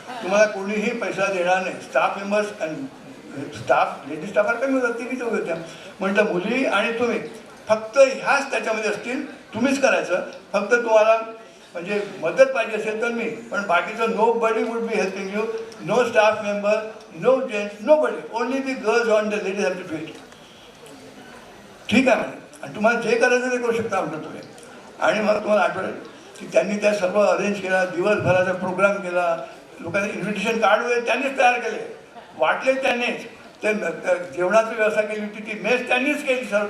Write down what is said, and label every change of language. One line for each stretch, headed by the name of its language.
Marathi: तुम्हाला कोणीही पैसा देणार नाही. स्टाफ मेंबर्स आणि स्टाफ लेडीज स्टाफार कमी होतात तिघीच होत्या. म्हटलं मुली आणि तुम्ही फक्त ह्याच त्याच्यामध्ये असतील. तुम्हीच करायचं. फक्त तुम्हाला म्हणजे मदत पाहिजे असेल तर मी पण बाकीचं
English: Nobody would be helping you. No staff member no gents nobody only the girls on the ladies have to do it.
Marathi: ठीक आहे म्हणे आणि तुम्हाला जे करायचं ते करू शकता म्हटलं तुम्ही. आणि मग तुम्हाला आठवलं की त्यांनी त्या सर्व अरेंज केला. दिवसभराचा प्रोग्राम केला. लोकांनी इन्व्हिटेशन कार्ड वगैरे त्यांनीच तयार केले. वाटले त्यांनीच. ते जेवणाची व्यवस्था केली होती ती मेस त्यांनीच केली सर्व.